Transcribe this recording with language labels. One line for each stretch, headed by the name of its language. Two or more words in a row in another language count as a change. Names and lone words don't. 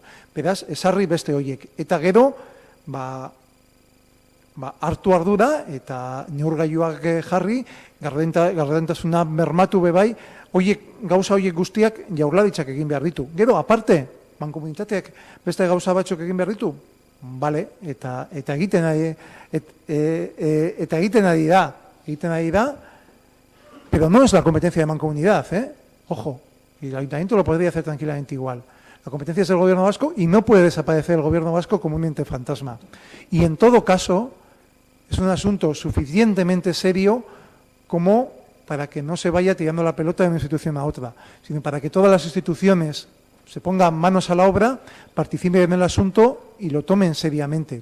Basque: Beraz, ezarri beste horiek. Eta gero, hartu ardura eta neurgailuak jarri, gardentasuna bermatu bebai, gauza horiek guztiak Jaurlaritzak egin behar ditu. Gero, aparte, mankomunitateak beste gauza batzuk egin behar ditu, bale, eta egiten ari da,
Spanish: pero no es la competencia de mancomunidad, ojo, y el ayuntamiento lo podría hacer tranquilamente igual. La competencia es del gobierno vasco y no puede desaparecer el gobierno vasco como un ente fantasma. Y en todo caso, es un asunto suficientemente serio como para que no se vaya tirando la pelota de una institución a otra, sino para que todas las instituciones se pongan manos a la obra, participen en el asunto y lo tomen seriamente.